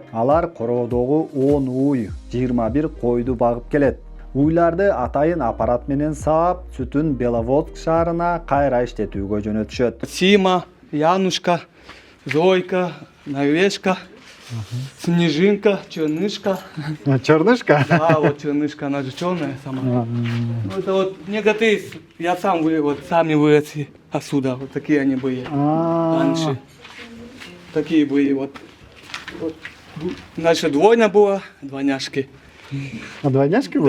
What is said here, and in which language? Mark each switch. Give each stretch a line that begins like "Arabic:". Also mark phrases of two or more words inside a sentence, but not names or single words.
Kyrgyz: Алар короодогу 10 уй, 21 койду багып келет. Уйларды атайын аппарат менен саап, сүтүн Беловодск шаарына кайра иштетүүгө жөнөтүшөт.
Russian: Сима, Янушка, Зойка, Новешка, Снежинка, Чернышка. Чернышка? Да, вот Чернышка, она же черная сама. Это вот некоторые, я сам вот сами выросли отсюда, вот такие они были раньше. Такие были вот. Дальше двойня была, двойняшки. А двойняшки были?